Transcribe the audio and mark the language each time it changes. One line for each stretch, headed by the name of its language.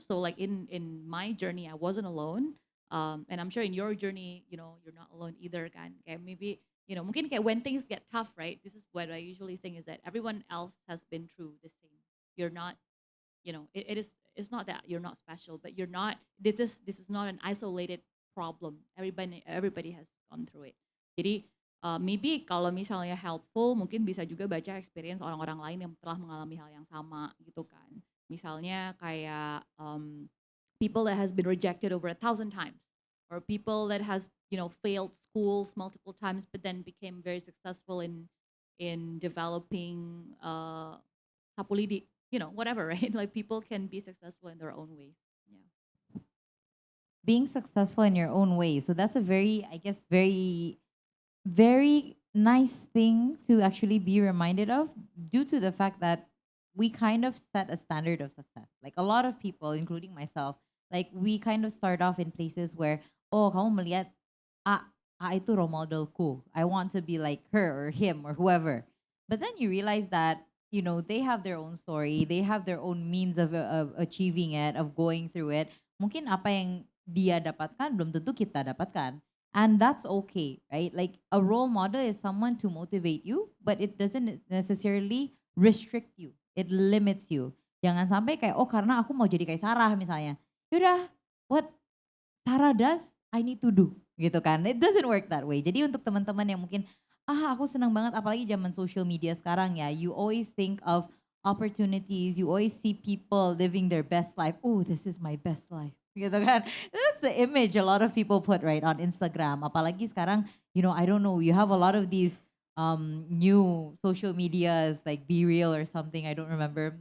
English: So like in my journey, I wasn't alone. And I'm sure in your journey, you're not alone either
Indonesian: kan. Kayak
English: maybe,
Indonesian: mungkin kayak
English: when things get tough, right? This is what I usually think is that everyone else has been through the same. You're not, it's not that you're not special, but you're not, this is not an isolated problem. Everybody has gone through it.
Indonesian: Jadi
English: maybe
Indonesian: kalau misalnya helpful, mungkin bisa juga baca experience orang-orang lain yang telah mengalami hal yang sama gitu kan. Misalnya kayak
English: people that has been rejected over 1,000 times. or people that has failed schools multiple times but then became very successful in developing kapulidi, whatever, right? Like people can be successful in their own ways. Yeah. Being successful in your own way. So that's a very, I guess, very nice thing to actually be reminded of, due to the fact that we kind of set a standard of success. Like a lot of people, including myself, like we kind of start off in places where, oh,
Indonesian: kamu melihat,
English: ah,
Indonesian: itu role modelku.
English: I want to be like her or him or whoever. But then you realize that, they have their own story, they have their own means of achieving it, of going through it.
Indonesian: Mungkin apa yang dia dapatkan belum tentu kita dapatkan.
English: And that's okay, right? Like a role model is someone to motivate you, but it doesn't necessarily restrict you. It limits you.
Indonesian: Jangan sampai kayak, oh karena aku mau jadi kayak Sarah misalnya. Yaudah,
English: what Sarah does, I need to do.
Indonesian: Gitu kan.
English: It doesn't work that way.
Indonesian: Jadi untuk teman-teman yang mungkin, aku senang banget apalagi zaman social media sekarang ya.
English: You always think of opportunities. You always see people living their best life. Oh, this is my best life.
Indonesian: Gitu kan.
English: That's the image a lot of people put right on Instagram.
Indonesian: Apalagi sekarang,
English: I don't know, you have a lot of these new social medias like Be Real or something. I don't remember.